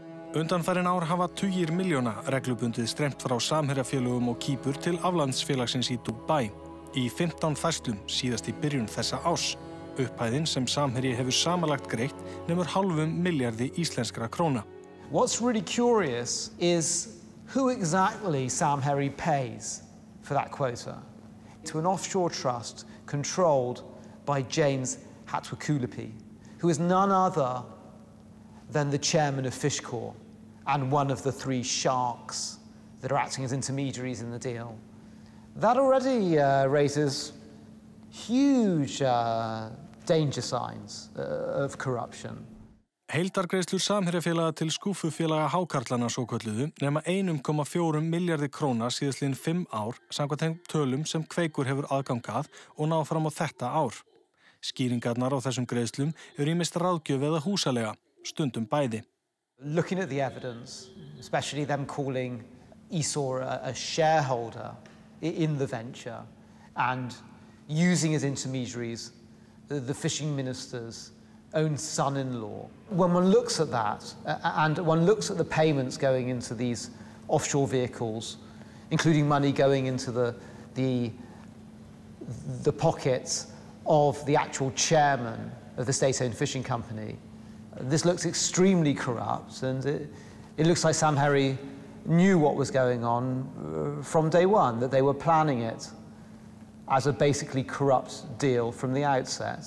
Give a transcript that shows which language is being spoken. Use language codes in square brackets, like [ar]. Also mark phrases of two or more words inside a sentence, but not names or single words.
[is] Undanfarin ár hafa tugir milljóna reglubundið streymt frá Samherjafélögum og Kýpur til aflandsfélagsins í Dúbaí. Í 15 færslum síðast í byrjun þessa árs. Upphæðin sem Samherji hefur samanlagt greitt nemur halvum milljarði íslenskra króna. [en] What's really curious is who exactly Samherji pays for that quota. To an offshore trust controlled by James Hatwakulapi, who is none other than the chairman of Fyrst and one of the 3 sharks that are acting as intermediaries in the deal. That already raises huge danger signs of corruption. [is] Heildargreiðslur Samherjafélaga til skúffufélaga hákarlana svokölluðu nema 1,4 milljarði króna síðastliðin 5 ár samkvæmt þeim tölum sem Kveikur hefur aðgang að og ná fram á þetta ár. Skýringarnar á þessum greiðslum eru ýmist ráðgjöf eða húsalega, stundum bæði. [en] Looking at the evidence, especially them calling Esau a shareholder in the venture and using as intermediaries the fishing minister's own son-in-law. When one looks at that, and one looks at the payments going into these offshore vehicles, including money going into the pockets of the actual chairman of the state-owned fishing company, this looks extremely corrupt, and it looks like Samherji knew what was going on from day one, that they were planning it as a basically corrupt deal from the outset.